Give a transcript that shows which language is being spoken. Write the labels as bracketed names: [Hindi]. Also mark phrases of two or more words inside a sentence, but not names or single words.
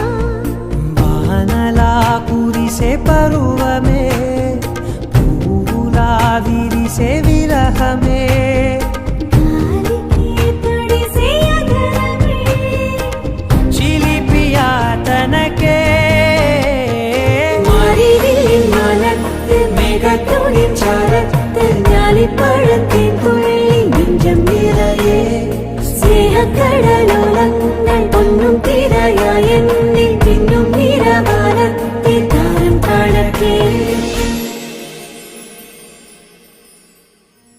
[Telugu] వానలా కురిసే పరువమే పూలా విరిసే విరహమే గాలికి తడిసే అధరమే చిలిపియా తనకే [Malayalam] മാനത്ത് മേഘത്തുണി ചാരത്ത് ഞാലിപ്പഴത്തെ തുള്ളി നെഞ്ചം നിറയെ സ്നേഹക്കടലോളങ്ങൾ പൊന്നും തിരയായെന്നിൽ പിന്നും നിറവാനത്തെ താരം കടക്കേ